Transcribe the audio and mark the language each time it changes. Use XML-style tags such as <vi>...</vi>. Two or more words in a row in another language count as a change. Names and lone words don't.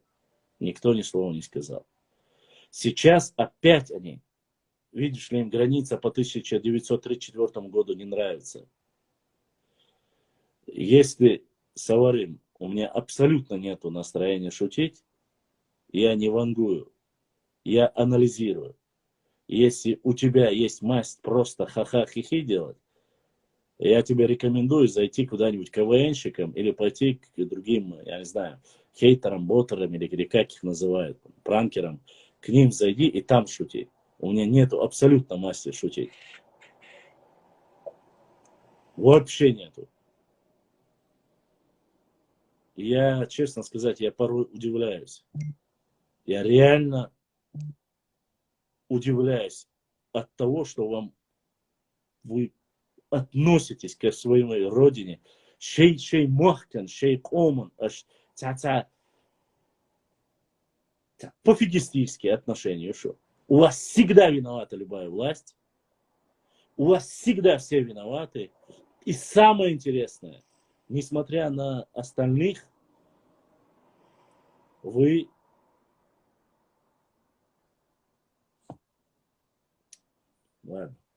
<ru>Никто ни слова не сказал. Сейчас опять они, видишь ли, им граница по 1934 году не нравится. Если Саварим, у меня абсолютно нету настроения шутить, я не вангую, я анализирую. Если у тебя есть масть просто ха-ха-хи-хи делать, я тебе рекомендую зайти куда-нибудь КВНщикам или пойти к другим, я не знаю, хейтерам, ботерам или как их называют, пранкерам. К ним зайди и там шути. У меня нету абсолютно масти шутить. Вообще нету. Я, честно сказать, я порой удивляюсь. Я реально удивляюсь от того, что вы относитесь к своей родине.</ru> <inh>Шей мохкан, шей коман,</inh> <ru>пофигистические отношения. Что? У вас всегда виновата любая власть. У вас всегда все виноваты. И самое интересное, несмотря на остальных, вы ладно.</ru>